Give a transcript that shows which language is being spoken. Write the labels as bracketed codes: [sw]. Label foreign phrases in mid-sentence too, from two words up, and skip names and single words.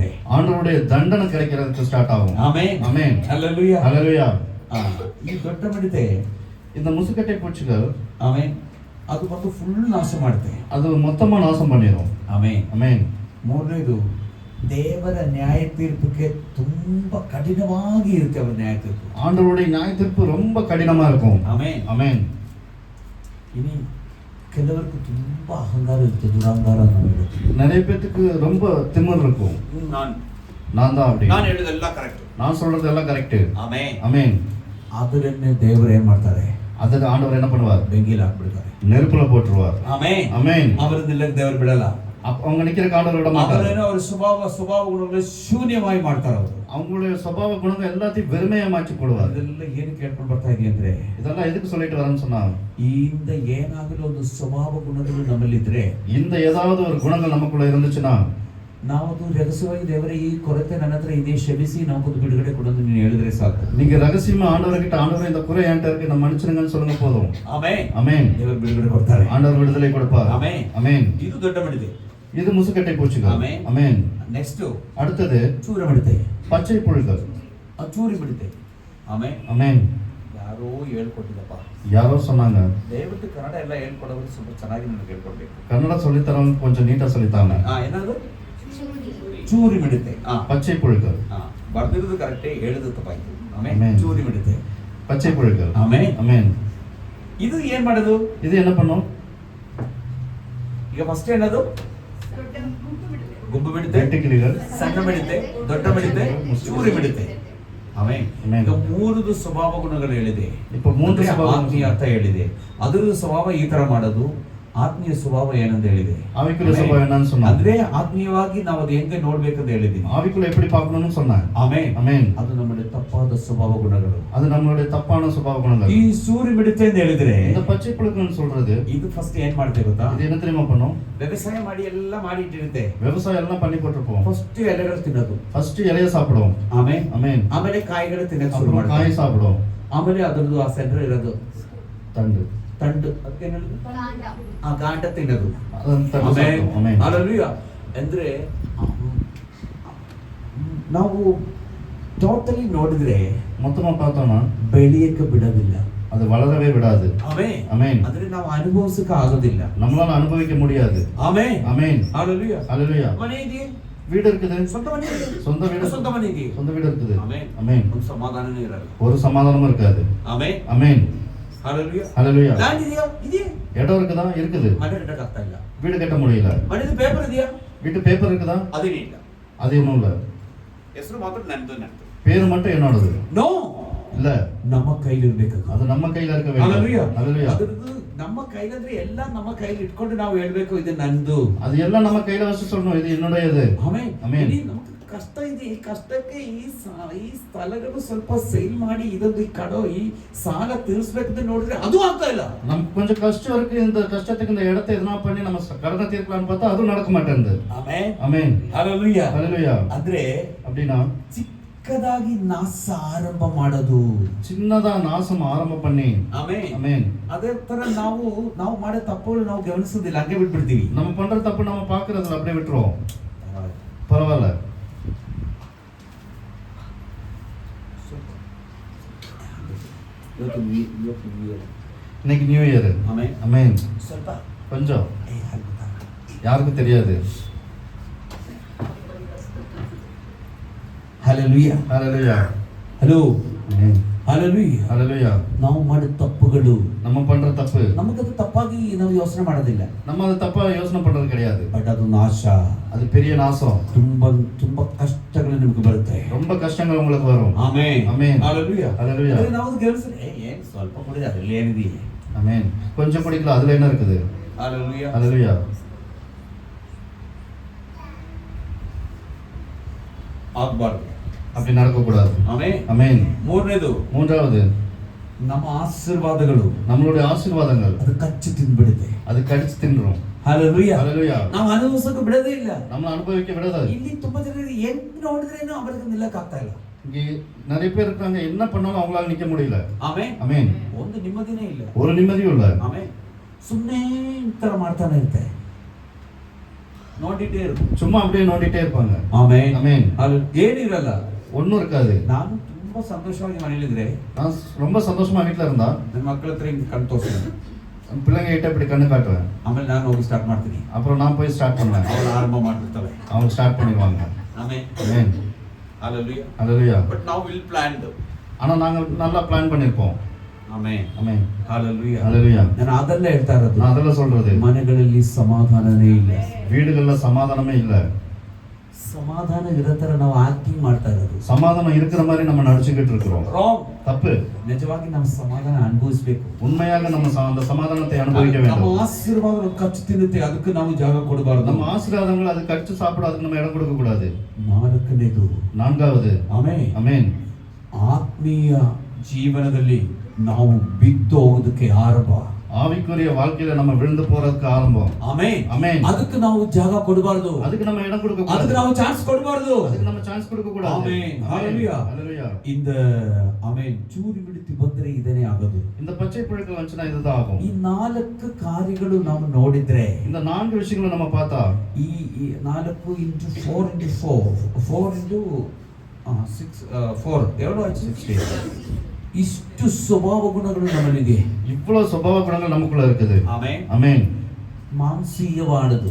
[ta] ஆண்டவருடைய தண்டனை கிடைக்கிறதுக்கு ஸ்டார்ட் ஆகும். [kn] ಆಮೆನ್. [ta] ஆமென். [kn] ಹಲ್ಲೆಲೂಯಾ. [ta] ஹalleluya. [kn] ಈ ದೊಡ್ಡ ಮಿಡತೆ, [ta] இந்த முசுக்கட்டை பூச்சிகள் [kn] ಆಮೆನ್, ಅದು ಬಂದು ಫುಲ್ ನಾಶ ಮಾಡುತ್ತೆ. [ta] அது மொத்தமா நாசம் பண்ணிரும். [kn] ಆಮೆನ್. [ta] ஆமென். [kn] ಮೂರನೇದು, ದೇವರ ನ್ಯಾಯ ತೀರ್ಪಕ್ಕೆ ತುಂಬಾ ಕಠಿಣವಾಗಿ ಇರುತ್ತೆ ಅವರ ನ್ಯಾಯ ತೀರ್ಪು. [ta] ஆண்டவருடைய நியாய தீர்ப்பு ரொம்ப கடினமா இருக்கும். [kn] ಆಮೆನ್. [ta] ஆமென். [kn] ಇನಿ ಕೆಲವರಿಗೆ ತುಂಬಾ ಅಹಂಕಾರ ಇರುತ್ತೆ, ದುರಹಂಕಾರ ನಾವು ಹೇಳ್ತೀವಿ. [ta] நிறைய பேத்துக்கு ரொம்ப திமிர் இருக்கும். நான் தான் அப்படி, [kn] ನಾನು ಹೇಳೋದೆಲ್ಲ ಕರೆಕ್ಟ್, [ta] நான் சொல்றது எல்லாம் கரெக்ட். [kn] ಆಮೆನ್. [ta] ஆமென். [kn] ಅದನ್ನೇ ದೇವರು ಏನ್ ಮಾಡ್ತಾರೆ, [ta] அதுக்கு ஆண்டவர் என்ன பண்ணுவார்? [kn] ಬೆಂಕಿಲಿ ಹಾಕ್ಬಿಡ್ತಾರೆ. [ta] நெருப்புல போட்டுருவார். [kn] ಆಮೆನ್. [ta] ஆமென். [kn] ಅವರನ್ನೆಲ್ಲ ದೇವರು ಬಿಡಲ್ಲ. [ta] அவங்க நிக்கிற ஆண்டவர் விட மாட்டார். [kn] ಅವರೇನೋ ಅವರ ಸ್ವಭಾವ ಗುಣಗಳು ಶೂನ್ಯವಾಗಿ ಮಾಡ್ತಾರೆ. ಅವರು [ta] அவங்களுடைய சுபாவ குணங்கள் எல்லாத்தையும் வெறுமையா மாற்றி போடுவார். [kn] ಅದೆಲ್ಲ ಏನು ಕೇಳ್ಕೊಂಡು ಬರ್ತಾ ಇದೆಯಾ ಅಂದ್ರೆ, [ta] இதெல்லாம் எதுக்கு சொல்லிட்டு வரேன்னு சொன்னா, [kn] இந்த ಏನಾಗಲೂ ಒಂದು ಸ್ವಭಾವ ಗುಣಗಳು ನಮ್ಮಲ್ಲಿದ್ರೆ, [ta] இந்த ஏதாவது ஒரு குணங்கள் நமக்குள்ள இருந்துச்சுன்னா, [kn] ನಾವು ಅದು ರಹಸ್ಯವಾಗಿ ದೇವರೇ ಈ ಕೊರತೆ ನನ್ನ ಹತ್ರ ಇದೆ, ಕ್ಷಮಿಸಿ ನಮಗೊಂದು ಬಿಡುಗಡೆ ಕೊಡೋದು ನೀನು ಹೇಳಿದ್ರೆ ಸಾಕು. [ta] நீங்க ரகசியமா ஆண்டவர்கிட்ட, ஆண்டவரே இந்த குறை என்கிட்ட இருக்கு, நம்ம மன்னிச்சிருங்கன்னு சொல்லுங்க போதும். [kn] ಆಮೆನ್. [ta] ஆமென். [kn] ದೇವರು ಬಿಡುಗಡೆ ಕೊಡ್ತಾರೆ. [ta] ஆண்டவர் விடுதலை கொடுப்பார். [kn] ಆಮೆನ್. [ta] ஆமென். [kn] ಇದು ದೊಡ್ಡ ಮಿಡತೆ. [ta] இது முசுக்கட்டை பூச்சிகள். ஆமென். ஆமென். [kn] ನೆಕ್ಸ್ಟ್ [ta] அடுத்தது [kn] ಚೂರ ಮಿಡತೆ, [ta] பச்சை புழுக்கள். [kn] ಚೂರಿ ಮಿಡತೆ. ಆಮೆನ್. [ta] ஆமென். [kn] ಯಾರೋ ಹೇಳ್ಕೊಟ್ಟಿದ್ದಪ್ಪ, [ta] யாரோ சொன்னாங்க, [kn] ದಯವಿಟ್ಟು ಕನ್ನಡ ಎಲ್ಲ ಹೇಳ್ಕೊಡೋದು ಸ್ವಲ್ಪ ಚೆನ್ನಾಗಿ ನನಗೆ ಹೇಳ್ಕೊಡ್ಬೇಕು. [ta] கன்னட சொல்லித்தரவங்க கொஞ்சம் நீட்டா சொல்லித்தாங்க. [kn] ಏನಾದ್ರು ಚೂರಿ ಮಿಡತೆ. [ta] பச்சை புழுக்கள். [kn] ಬರ್ದಿರೋದು ಕರೆಕ್ಟೇ, ಹೇಳಿದ್ದು ತಪ್ಪಾಯ್ತು. ಆಮೇಲೆ ಆಮೆನ್. ಚೂರಿ ಮಿಡತೆ, [ta] பச்சை புழுக்கள். [kn] ಆಮೇಲೆ [ta] ஆமென். [kn] ಇದು ಏನ್ ಮಾಡೋದು? [ta] இது என்ன பண்ணும்? [kn] ಈಗ ಫಸ್ಟ್ ಏನದು? ದೊಡ್ಡ ಗುಂಪು ಬಿಡುತ್ತೆ. ಗುಂಪು ಮಿಡತೆ, [ta] வெட்டுக்கிளிகள். [kn] ಸಣ್ಣ ಮಿಡತೆ, ದೊಡ್ಡ ಮಿಡತೆ, ಚೂರಿ ಮಿಡತೆ. ಆಮೇಲೆ ಆಮೆನ್. ಈಗ ಮೂರದು ಸ್ವಭಾವ ಗುಣಗಳು ಹೇಳಿದೆ. [ta] இப்போ மூன்று [kn] ಅಂದ್ರೆ [ta] சுபாவம். [kn] ಆತ್ಮೀಯ ಅರ್ಥ ಹೇಳಿದೆ. ಅದರ ಸ್ವಭಾವ ಈ ತರ ಮಾಡೋದು, ಆತ್ಮೀಯ ಸ್ವಭಾವ ಏನಂತ ಹೇಳಿದೆ. [ta] ஆவிக்குள்ள சுபாவம் என்னன்னு சொன்னா, [kn] ಅಂದ್ರೆ ಆತ್ಮೀಯವಾಗಿ ನಾವು ಅದು ಹೆಂಗೆ ನೋಡ್ಬೇಕಂತ ಹೇಳಿದೀನಿ. [ta] ஆவிக்குள்ள எப்படி பார்க்கணும்னு சொன்னேன். [kn] ಆಮೇಲೆ [ta] ஆமென். [kn] ಅದು ನಮ್ಮ ತಪ್ಪಾದ ಸ್ವಭಾವ ಗುಣಗಳು. [ta] அது நம்மளுடைய தப்பான சுபாவ குணங்கள். [kn] ಈ ಸೂರಿ ಮಿಡತೆ ಅಂತ ಹೇಳಿದ್ರೆ, [ta] இந்த பச்சை புழுக்கள்னு சொல்றது, [kn] ಇದು ಫಸ್ಟ್ ಏನ್ ಮಾಡ್ತೇವೆ ಗೊತ್ತಾ? [ta] இது என்ன தெரியுமா பண்ணும்? [kn] ವ್ಯವಸಾಯ ಮಾಡಿ ಎಲ್ಲ ಮಾಡಿ ಇಟ್ಟಿರುತ್ತೆ. [ta] விவசாயம் எல்லாம் பண்ணி போட்டிருப்போம். [kn] ಫಸ್ಟ್ ಎಲೆಗಳು ತಿನ್ನೋದು, [ta] ஃபர்ஸ்ட் இலைய சாப்பிடுவோம். [kn] ಆಮೇಲೆ [ta] ஆமென். [kn] ಆಮೇಲೆ ಕಾಯಿಗಳು ತಿನ್ನೋದು ಶುರು [ta] அப்புறம் [kn] ಮಾಡ್ತಾರೆ. [ta] காய் சாப்பிடுவோம். [kn] ಆಮೇಲೆ ಅದರದ್ದು ಆ ಸೆಂಟರ್ ಇರೋದು [ta] தண்டு. [kn] ತಂಡು, ಅದಕ್ಕೆ ಆ ಗಾಂಟ ತಿನ್ನೋದು. [ta] அதன் தண்டு [kn] ಆಮೇಲೆ [ta] சாப்பிடுவோம். ஆமென். [kn] ಹಲ್ಲೆಲೂಯಾ. ಅಂದ್ರೆ ನಾವು ಟೋಟಲಿ ನೋಡಿದ್ರೆ [ta] மொத்தமா பார்த்தோம்னா [kn] ಬೆಳೆಯಕ್ಕೆ ಬಿಡೋದಿಲ್ಲ. [ta] அது வளரவே விடாது. [kn] ಆಮೆನ್. [ta] ஆமென். [kn] ಅಂದ್ರೆ ನಾವು ಅನುಭವಿಸಕ್ಕೆ ಆಗೋದಿಲ್ಲ. [ta] நம்மளால ಅನುಭವಿக்க முடியாது. [kn] ಆಮೆನ್. [ta] ஆமென். [kn] ಹಲ್ಲೆಲೂಯಾ. [ta] ஹalleluya. [kn] ಮನೆ ಇದೆಯೇ? [ta] வீடு இருக்குது. [kn] ಸ್ವಂತ ಮನೆ ಇದೆ. [ta] சொந்த வீடு. [kn] ಸ್ವಂತ ಮನೆ ಇದೆಯೇ? [ta] சொந்த வீடு இருக்குது. [kn] ಆಮೆನ್. [ta] ஆமென். [kn] ಒಂದು ಸಮಾಧಾನನೇ ಇರಲ್ಲ. [ta] ஒரு சமாதானமும் இருக்காது. [kn] ಆಮೆನ್. [ta] ஆமென். [kn] ಹಲ್ಲೆಲೂಯಾ. [ta] ஹalleluya. [kn] ಲ್ಯಾಂಡ್ ಇದೆಯಾ? ಇದೆಯೇ? [ta] இடம் இருக்குதா? இருக்குது. [kn] ಮನೆ ಕಟ್ಟಕ್ಕೆ ಆಗ್ತಾ ಇಲ್ಲ. [ta] வீடு கட்ட முடியல. [kn] ಮನೆದು ಪೇಪರ್ ಇದೆಯಾ? [ta] வீட்டு பேப்பர் இருக்குதா? [kn] ಅದೇನೇ ಇಲ್ಲ. [ta] அது இன்னும் இல்ல. [kn] ಹೆಸರು ಮಾತ್ರ ನಂದು. [ta] பேரு மட்டும் என்னோடது. [kn] ನೋ, [ta] இல்ல. [kn] ನಮ್ಮ ಕೈಲಿ ಇರ್ಬೇಕು. [ta] அது நம்ம கையில இருக்க வேண்டும். [kn] ಹಲ್ಲೆಲೂಯಾ. [ta] ஹalleluya. [kn] ಅದರದ್ದು ನಮ್ಮ ಕೈಲಂದ್ರೆ ಎಲ್ಲ ನಮ್ಮ ಕೈಲಿ ಇಟ್ಕೊಂಡು ನಾವು ಹೇಳ್ಬೇಕು, ಇದು ನಂದು. [ta] அது எல்லாம் நம்ம கையில வச்சு சொல்லணும், இது என்னுடையது. [kn] ಆಮೆನ್. ಆಮೆನ್. ಇಡೀ ನಮ್ಗೆ ಕಷ್ಟ ಇದೆ. ಈ ಕಷ್ಟಕ್ಕೆ ಈ ಸ್ಥಳಗಳು ಸ್ವಲ್ಪ ಸೇಲ್ ಮಾಡಿ ಇದೊಂದು ಈ ಕಡೋ ಈ ಸಾಲ ತೀರಿಸ್ಬೇಕಂತ ನೋಡಿದ್ರೆ ಅದು ಆಗ್ತಾ ಇಲ್ಲ. [ta] நமக்கு கொஞ்சம் கஷ்டம் இருக்கு, இந்த கஷ்டத்துக்கு இந்த இடத்தை எதனா பண்ணி நம்ம கடனை தீர்க்கலாம்னு பார்த்தா அதுவும் நடக்க மாட்டேங்குது. [kn] ಆಮೆನ್. [ta] ஆமென். [kn] ಹಲ್ಲೆಲೂಯಾ. [ta] ஹalleluya. [kn] ಅಂದ್ರೆ [ta] அப்படினா [kn] ಚಿಕ್ಕದಾಗಿ ನಾಶ ಆರಂಭ ಮಾಡೋದು, ಚಿನ್ನದ ನಾಶಮ ಆರಂಭ பண்ணி. ಆಮೆನ್. ಆಮೆನ್. ಅದೇ ತರ ನಾವು ಮಾಡೋ ತಪ್ಪುಗಳು ನಾವು ಗಮನಿಸೋದಿಲ್ಲ, ಹಂಗೆ ಬಿಟ್ಬಿಡ್ತೀವಿ. [ta] நம்ம பண்ற தப்பு நம்ம பார்க்கறதுல அப்படியே விட்டுறோம். பரவாயில்ல. இன்னைக்கு நியூ இயர். [kn] ಆಮೆನ್. [ta] ஆமென். [kn] ಸ್ವಲ್ಪ [ta] கொஞ்சம் யாருக்கும் தெரியாது. Hallelujah. Hallelujah. Hello. Amen. Hallelujah. Hallelujah. [kn] ನಾವು ಮಾಡಿದ ತಪ್ಪುಗಳು [ta] நம்ம பண்ற தப்பு [kn] ನಮಗದು ತಪ್ಪಾಗಿ ನಾವು ಯೋಚನೆ ಮಾಡೋದಿಲ್ಲ. [ta] நம்ம அதை தப்பா யோசனை பண்றது கிடையாது. [kn] ಬಟ್ ಅದು ನಾಶ, [ta] அது பெரிய நாசம். [kn] ತುಂಬಾ ಕಷ್ಟಗಳು ನಿಮಗೆ ಬರುತ್ತೆ. [ta] ரொம்ப கஷ்டங்கள் உங்களுக்கு வரும். [kn] ಆಮೆನ್. [ta] Amen. Hallelujah. Hallelujah. [kn] ನಾವು ಗೆಲ್ಸಿದ್ರೆ ಏನ್ ಸ್ವಲ್ಪ ಕುಡಿದ ಅದರಲ್ಲಿ ಏನಿದೆ. Amen. [ta] கொஞ்சம் குடிக்கலாம், அதுல என்ன இருக்குது? Hallelujah. Hallelujah. [kn] ಆಗಬಾರ್ದು, [ta] அப்படி நடக்க கூடாது. [kn] ಆಮೆನ್. [ta] Amen. [kn] ಮೂರನೇದು, [ta] மூன்றாவது, [kn] ನಮ್ಮ ಆಶೀರ್ವಾದಗಳು [ta] நம்மளுடைய ஆசீர்வாதங்கள் [kn] ಅದು ಕಚ್ಚಿ ತಿಂದ್ಬಿಡುತ್ತೆ. [ta] அது கடிச்சு தின்றோம். Hallelujah. Hallelujah. [kn] ನಾವು ಅನುಭವಿಸೋಕೆ ಬಿಡೋದೇ ಇಲ್ಲ. [ta] நம்ம அனுபவிக்க விடாது. [kn] ಇಲ್ಲಿ ತುಂಬಾ ಜನರಿಗೆ ಏನ್ ನೋಡಿದ್ರೇನು ಅವರಿಗೆ ನಿಲ್ಲಕ್ಕಾಗ್ತಾ ಇಲ್ಲ. [ta] இங்க நிறைய பேர் இருக்காங்க, என்ன பண்ணாலும் அவங்களால நிக்க முடியல. [kn] ಆಮೆನ್. [ta] Amen. [kn] ಒಂದು ನಿಮ್ಮದಿನೇ ಇಲ್ಲ. [ta] ஒரு நிம்மதியும் இல்ல. [kn] ಆಮೆನ್. ಸುಮ್ಮನೆ ಇಂತರ ಮಾಡ್ತಾನೆ ಇರುತ್ತೆ, ನೋಡಿட்டೇ ಇರು. [ta] சும்மா அப்படியே நோண்டிட்டே இருப்பாங்க. [kn] ಆಮೆನ್. [ta] Amen. [kn] ಅಲ್ಲಿ ಏನಿರಲ್ಲ. [ta] ஒண்ணும் இருக்காது. [kn] ನಾನು ತುಂಬಾ ಸಂತೋಷವಾಗಿ ಮನೇಲಿದ್ರೆ [ta] நான் ரொம்ப சந்தோஷமா வீட்ல இருந்தா [kn] ನನ್ನ ಮಕ್ಕಳ ಹತ್ರ ಹಿಂಗೆ ಕಣ್ ತೋರಿಸ್ತೀನಿ. [ta] பிள்ளைங்க கிட்ட இப்படி கண்ணு காட்டுவேன். [kn] ಆಮೇಲೆ ನಾನು ಹೋಗಿ ಸ್ಟಾರ್ಟ್ ಮಾಡ್ತೀನಿ. [ta] அப்புறம் நான் போய் ஸ்டார்ட் பண்ணுவேன். [kn] ಅವಳು ಆರಂಭ ಮಾಡ್ತಿರ್ತಾಳೆ. [ta] அவங்க ஸ்டார்ட் பண்ணிடுவாங்க. [kn] ಆಮೆನ್. [ta] Amen. Hallelujah. Hallelujah. [en] But now we'll plan it. [ta] ஆனா நாங்க நல்லா பிளான் பண்ணிருப்போம். Amen. Amen. Hallelujah. Hallelujah. [kn] ನಾನು ಅದೆಲ್ಲ ಹೇಳ್ತಾ ಇರೋದು. [ta] நான் அதெல்லாம் சொல்றது. [kn] ಮನೆಗಳಲ್ಲಿ ಸಮಾಧಾನನೇ ಇಲ್ಲ. [ta] வீடுகள்ல சமாதானமே இல்ல. [kn] ಸಮಾಧಾನ ಇರೋ ತರ ನಾವು ಆಕ್ಟಿಂಗ್ ಮಾಡ್ತಾ ಇರೋದು. [ta] சமாதானம் இருக்கிற மாதிரி நம்ம நடிச்சுக்கிட்டு இருக்கிறோம். [kn] ರಾಂಗ್. [ta] தப்பு. [kn] ನಿಜವಾಗಿ ನಾವು ಸಮಾಧಾನ ಅನುಭವಿಸಬೇಕು. [ta] உண்மையாக நம்ம அந்த சமாதானத்தை அனுபவிக்க [kn] ನಮ್ಮ [ta] வேண்டும். [kn] ಆಶೀರ್ವಾದಗಳು ಕಚ್ಚು ತಿನ್ನುತ್ತೆ, ಅದಕ್ಕೆ ನಾವು ಜಾಗ ಕೊಡಬಾರದು. [ta] நம்ம ஆசீர்வாதங்கள் அது கடிச்சு சாப்பிட அதுக்கு நம்ம இடம் கொடுக்க கூடாது. [kn] ನಾಲ್ಕನೇದು, [ta] நான்காவது, [kn] ಆಮೆನ್. [ta] அமேன், [kn] ಆತ್ಮೀಯ ಜೀವನದಲ್ಲಿ ನಾವು ಬಿದ್ದು ಹೋಗೋದಕ್ಕೆ ಆರಂಭ. [ta] ஆவிக்குரிய வாழ்க்கையில நம்ம விழுந்து போறதுக்கு ஆரம்பம். [kn] ಆಮೆನ್. [ta] அமேன். [kn] ಅದಕ್ಕೆ ನಾವು ಜಾಗ ಕೊಡಬಾರದು. [ta] அதுக்கு நம்ம இடம் கொடுக்க [kn] ಅದಕ್ಕೆ [ta] கூடாது. [kn] ನಾವು ಚಾನ್ಸ್ ಕೊಡಬಾರದು. [ta] அதுக்கு நம்ம சான்ஸ் கொடுக்க கூடாது. [kn] ಆಮೆನ್. Hallelujah. Hallelujah. இந்த ಆಮೆನ್ ಚೂರಿ ಬಿಡುತ್ತಿ ಬಂದ್ರೆ ಇದನ್ನೇ ಆಗೋದು. [ta] இந்த பச்சை புழுக்கள் வந்துச்சுன்னா இதுதான் ஆகும். [kn] ಈ 4 ಕಾರ್ಯಗಳು ನಾವು ನೋಡಿದ್ರೆ, [ta] இந்த 4 விஷயங்களை நம்ம பார்த்தா, ಈ 4 into 4 into 4 into 6 4 எவ்வளவு ஆச்சு? 60. [kn] ಇಷ್ಟು ಸ್ವಭಾವ ಗುಣಗಳು ನಮ್ಮಲ್ಲಿದೆ. [ta] இவ்வளவு சுபாவ குணங்கள் நமக்குள்ள இருக்குது. [kn] ಆಮೆನ್. [ta] அமேன். [kn] ಮಾಂಸೀಯವಾದದು,